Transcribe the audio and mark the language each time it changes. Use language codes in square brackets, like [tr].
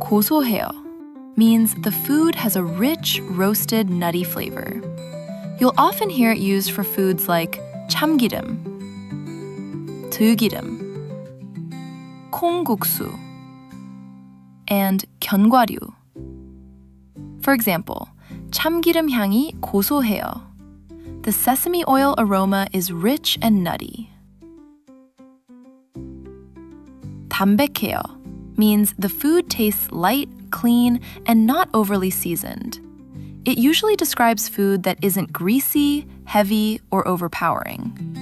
[en] 고소해요 means the food has a rich, roasted, nutty flavor. You'll often hear it used for foods like 참기름, 들기름, 콩국수, and 견과류. For example, [ko] 참기름 향이 고소해요. [en] The sesame oil aroma is rich and nutty. 담백해요 means the food tastes light, clean, and not overly seasoned. It usually describes food that isn't greasy, heavy, or overpowering.